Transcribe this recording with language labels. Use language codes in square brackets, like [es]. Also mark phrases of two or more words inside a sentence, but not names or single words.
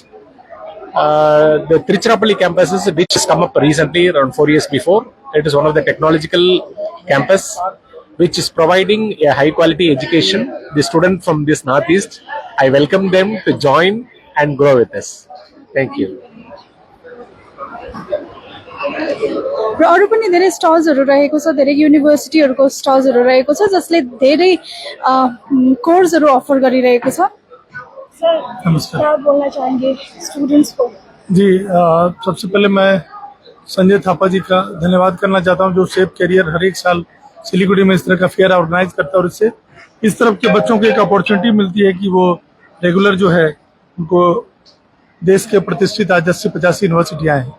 [en] The Tiruchirappalli campus, which has come up recently, around 4 years before, it is one of the technological campus which is providing a high quality education. The students from this northeast, I welcome them to join and grow with us. Thank you. [ne] र अरू पनि धेरै स्टल्सहरू रहेको छ, धेरै युनिभर्सिटीहरूको स्टल्सहरू रहेको छ जसले धेरै कोर्सहरू अफर गरिरहेको छ। सर, नमस्कार। [hi] क्या बोलना चाहेंगे स्टूडेंट्स को? जी, सबसे पहले मैं संजय थापा जी का धन्यवाद करना चाहता हूं, जो सेफ कैरियर हर एक साल सिलीगुड़ी में इस तरह का फेयर ऑर्गेनाइज करता है और इससे इस तरफ के बच्चों को एक अपॉर्चुनिटी मिलती है कि वो रेगुलर जो है उनको देश के प्रतिष्ठित आज 80-85 यूनिवर्सिटियां हैं।